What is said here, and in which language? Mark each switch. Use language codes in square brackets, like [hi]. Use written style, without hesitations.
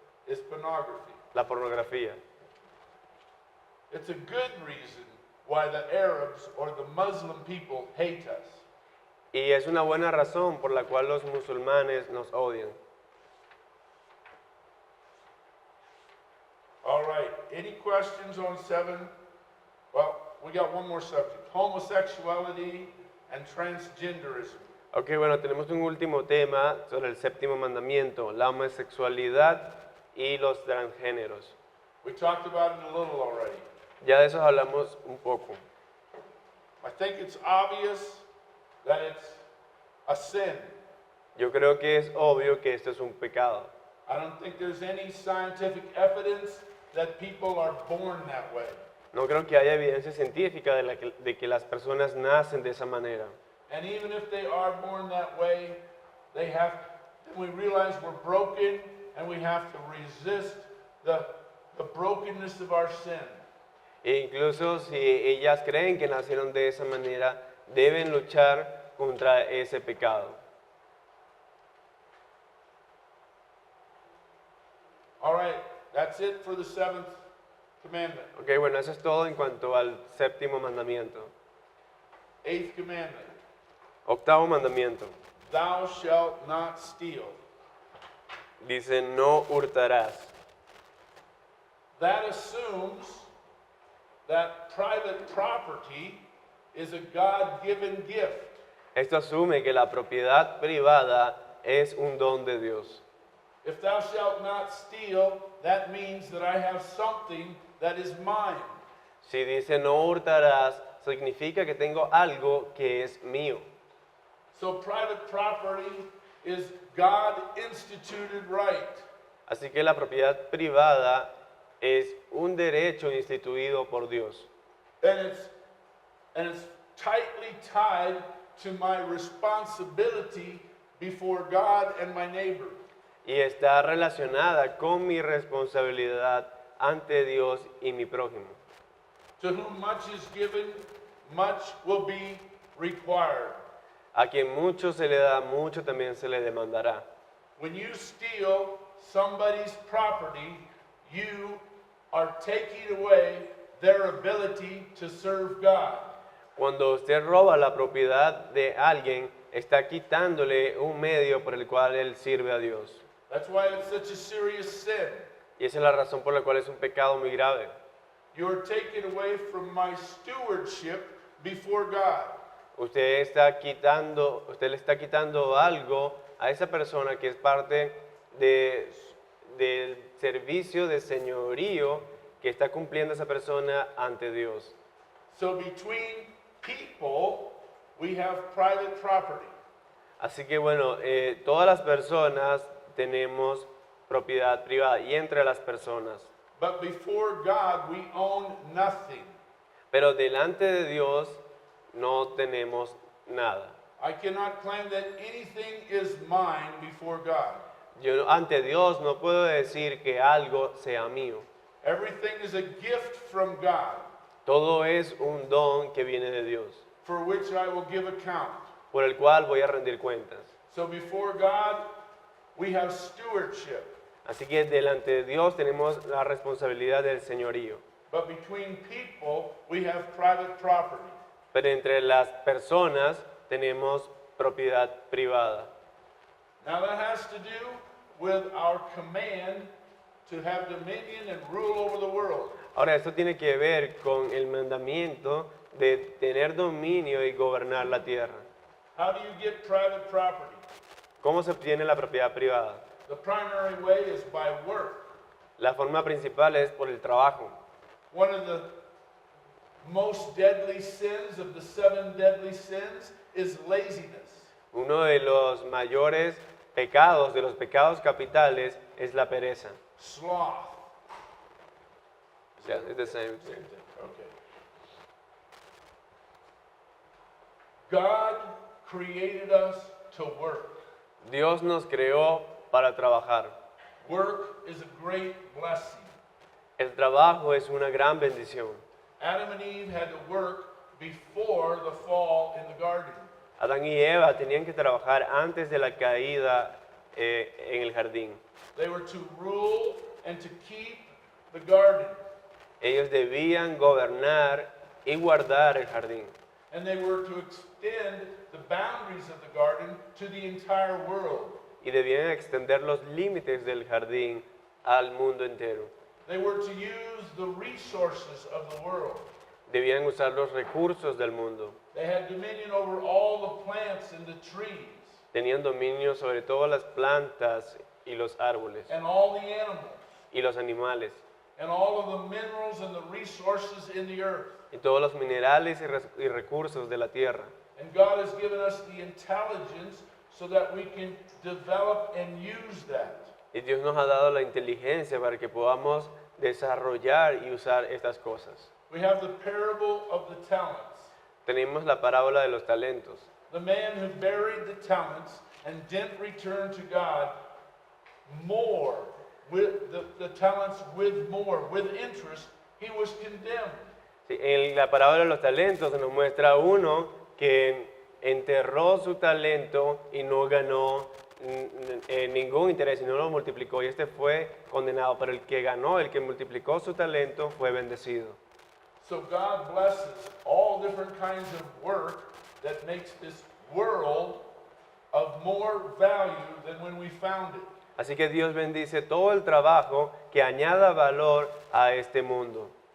[en] Is pornography. [es] La pornografía. [en] It's a good reason why the Arabs or the Muslim people hate us. [es] Y es una buena razón por la cual los musulmanes nos odian. [en] All right, any questions on 7? Well, we got one more subject: homosexuality and transgenderism. [es] Ok, bueno, tenemos un último tema sobre el séptimo mandamiento, la homosexualidad y los transgéneros. [en] We talked about it a little already. [es] Ya de eso hablamos un poco. [en] I think it's obvious that it's a sin. [es] Yo creo que es obvio que esto es un pecado. [en] I don't think there's any scientific evidence that people are born that way. [es] No creo que haya evidencia científica de que las personas nacen de esa manera. [en] And even if they are born that way, then we realize we're broken and we have to resist the brokenness of our sin. [es] E incluso si ellas creen que nacieron de esa manera, deben luchar contra ese pecado. [en] All right, that's it for the seventh commandment. [es] Ok, bueno, eso es todo en cuanto al séptimo mandamiento. [en] Eighth commandment. [es] Octavo mandamiento. [en] Thou shalt not steal. [es] Dice, no hurtarás. [en] That assumes that private property is a God-given gift. [es] Esto asume que la propiedad privada es un don de Dios. [en] If thou shalt not steal, that means that I have something that is mine. [es] Si dice no hurtarás, significa que tengo algo que es mío. [en] So private property is God-instituted right. [es] Así que la propiedad privada es un derecho instituido por Dios. [en] And it's tightly tied to my responsibility before God and my neighbor. [es] Y está relacionada con mi responsabilidad ante Dios y mi prójimo. [en] To whom much is given, much will be required. [es] A quien mucho se le da, mucho también se le demandará. [en] When you steal somebody's property, you are taking away their ability to serve God. [es] Cuando usted roba la propiedad de alguien, está quitándole un medio por el cual él sirve a Dios. [en] That's why it's such a serious sin. [es] Y esa es la razón por la cual es un pecado muy grave. [en] You are taken away from my stewardship before God. [es] Usted le está quitando algo a esa persona que es parte del servicio de señorío que está cumpliendo esa persona ante Dios. [en] So between people, we have private property. [es] Así que bueno, todas las personas tenemos propiedad privada y entre las personas. [en] But before God, we own nothing. [es] Pero delante de Dios no tenemos nada. [en] I cannot claim that anything is mine before God. [es] Yo ante Dios no puedo decir que algo sea mío. [en] Everything is a gift from God [es] Todo es un don que viene de Dios, [en] for which I will give account. [es] por el cual voy a rendir cuentas. [en] So before God, we have stewardship. [es] Así que delante de Dios tenemos la responsabilidad del señorío. [en] But between people, we have private property. [es] Pero entre las personas tenemos propiedad privada. [en] Now that has to do with our command to have dominion and rule over the world. [es] Ahora, esto tiene que ver con el mandamiento de tener dominio y gobernar la tierra. [en] How do you get private property? [es] ¿Cómo se obtiene la propiedad privada? [en] The primary way is by work. [es] La forma principal es por el trabajo. [en] One of the most deadly sins of the 7 deadly sins is laziness. [es] Uno de los mayores pecados, de los pecados capitales, es la pereza. [en] Sloth. Yeah, it's the same thing. Okay. God created us to work. [es] Dios nos creó para trabajar. [en] Work is a great blessing. [es] El trabajo es una gran bendición. [en] Adam and Eve had to work before the fall in the garden. [es] Adán y Eva tenían que trabajar antes de la caída en el jardín. [en] They were to rule and to keep the garden. [es] Ellos debían gobernar y guardar el jardín. [en] And they were to extend the boundaries of the garden to the entire world. [es] Y debían extender los límites del jardín al mundo entero. [en] They were to use the resources of the world. [es] Debían usar los recursos del mundo. [en] They had dominion over all the plants and the trees [es] Tenían dominio sobre todas las plantas y los árboles [en] and all the animals [es] y los animales [en] and all of the minerals and the resources in the earth. [es] y todos los minerales y recursos de la tierra. [en] And God has given us the intelligence so that we can develop and use that. [es] Y Dios nos ha dado la inteligencia para que podamos desarrollar y usar estas cosas. [en] We have the parable of the talents. [es] Tenemos la parábola de los talentos. [en] The man who buried the talents and didn't return to God more, with the talents with more, with interest, he was condemned. [es] Sí, en la parábola de los talentos se nos muestra uno que enterró su talento y no ganó ningún interés y no lo multiplicó. Y este fue condenado, pero el que ganó, el que multiplicó su talento, fue bendecido. [en] So God blesses all different kinds of work that makes this world of more value than when we found it. [es] Así que Dios bendice todo el trabajo que añada valor a este mundo.